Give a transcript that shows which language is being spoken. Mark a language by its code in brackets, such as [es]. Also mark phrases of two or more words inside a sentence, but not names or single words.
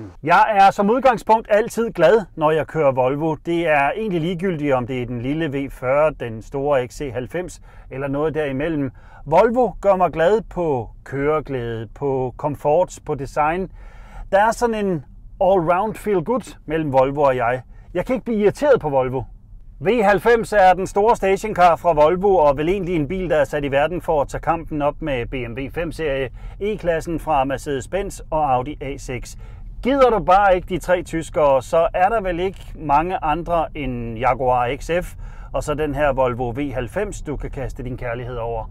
[da] Jeg er som udgangspunkt altid glad, når jeg kører Volvo. Det er egentlig ligegyldigt, om det er den lille V40, den store XC90 eller noget derimellem. Volvo gør mig glad på køreglæde, på komfort, på design. Der er sådan en [en] all-round feel good [da] mellem Volvo og jeg. Jeg kan ikke blive irriteret på Volvo. V90 er den store stationcar fra Volvo og vel egentlig en bil, der er sat i verden for at tage kampen op med BMW 5-serie, E-klassen fra Mercedes-Benz og Audi A6. Gider du bare ikke de tre tyskere, så er der vel ikke mange andre end Jaguar XF og så den her Volvo V90, du kan kaste din kærlighed over.